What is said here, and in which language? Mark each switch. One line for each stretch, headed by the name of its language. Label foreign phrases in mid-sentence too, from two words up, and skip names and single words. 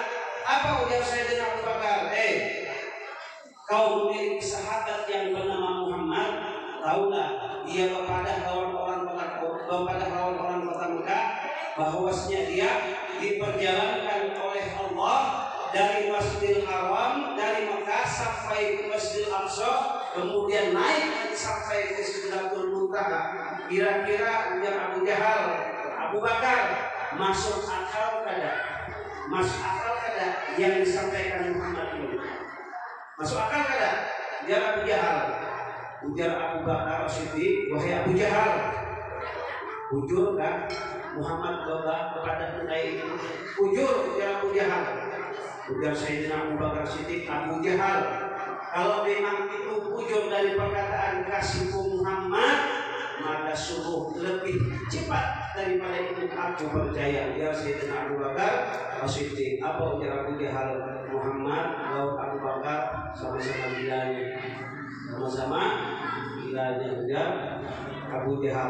Indonesian: Apa ujar Sayyidina Abu Bakar? Kau memiliki sahabat yang bernama Muhammad, tahulah dia kepada orang-orang kota Mekah bahwasanya dia diperjalankan oleh Allah dari Masjidil Haram, dari Mekah sampai ke Masjidil Aqsa, kemudian naik sampai ke Sidratul Muntaha. Kira-kira ujar Abu Jahal, Abu Bakar, masuk akal kada yang disampaikan Muhammad ini? Masuk akal kada? Ujar Abu Jahal. Ujar Abu Bakar As-Siddiq, wahai Abu Jahal, jujur kan Muhammad kepada kita itu? Jujur, ujar Abu Jahal. Ujar Sayyidina Abu Bakar Siddiq, Abu Jahal, kalau memang itu jujur dari perkataan kasihku Muhammad, maka sungguh lebih cepat daripada itu aku percaya. Ujar Sayyidina Abu Bakar Siddiq. Apa ujar Abu Jahal? Muhammad laut Abu Bakar sama-sama gilanya, ujar Abu Jahal.